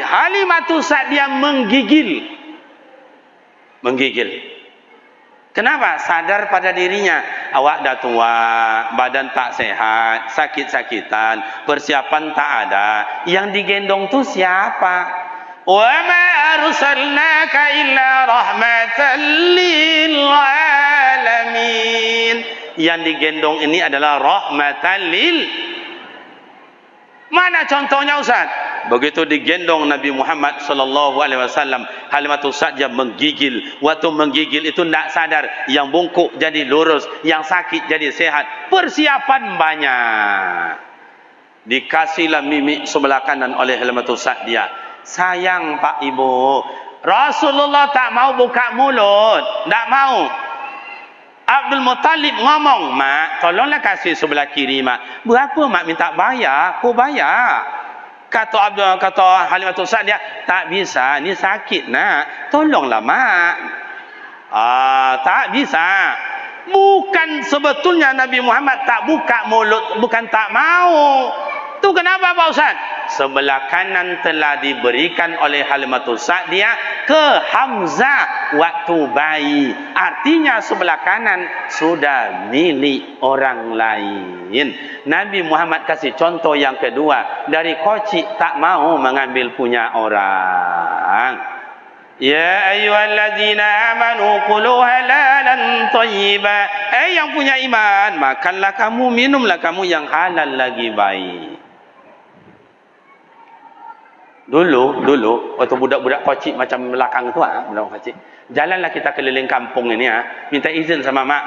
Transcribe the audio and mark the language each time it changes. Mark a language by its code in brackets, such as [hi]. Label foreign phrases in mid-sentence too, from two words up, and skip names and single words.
[ms] Halimatus Sa'diyah menggigil. Kenapa? Sadar pada dirinya, awak dah tua, badan tak sehat, sakit-sakitan, persiapan tak ada. Yang digendong tu siapa? [ar] وما أرسلناك إلا رحمة للعالمين. [ms] Yang digendong ini adalah [ar] رحمة لل. [ms] Mana contohnya Ustaz? Begitu digendong Nabi Muhammad [ar] صلى الله عليه وسلم, [ms] Halimatus Sa'diyah menggigil. Waktu menggigil itu tidak sadar, yang bungkuk jadi lurus, yang sakit jadi sehat. Persiapan banyak. Dikasihlah mimik sebelah kanan oleh Halimatus Sa'diyah. Sayang Pak Ibu, Rasulullah tak mau buka mulut, tak mau. Abdul Muttalib ngomong, mak tolonglah kasih sebelah kiri mak. Berapa mak minta bayar? Aku bayar. Kata Halimatus Sa'diyah, tak bisa, ni sakit nak, tolonglah mak. Tak bisa. Bukan sebetulnya Nabi Muhammad tak buka mulut, bukan tak mau. Tu kenapa Pak Ustaz? Sebelah kanan telah diberikan oleh Halimatus Sa'diyah ke Hamzah waktu bayi. Artinya sebelah kanan sudah milik orang lain. Nabi Muhammad kasih contoh yang kedua. Dari kocik tak mau mengambil punya orang. [ar] يا أيها الذين آمنوا كلوا حلالا طيبا. [ms] Yang punya iman, makanlah kamu, minumlah kamu yang halal lagi baik. Dulu waktu budak-budak kocik macam belakang tu budak kocik. Jalanlah kita keliling kampung ini minta izin sama mak.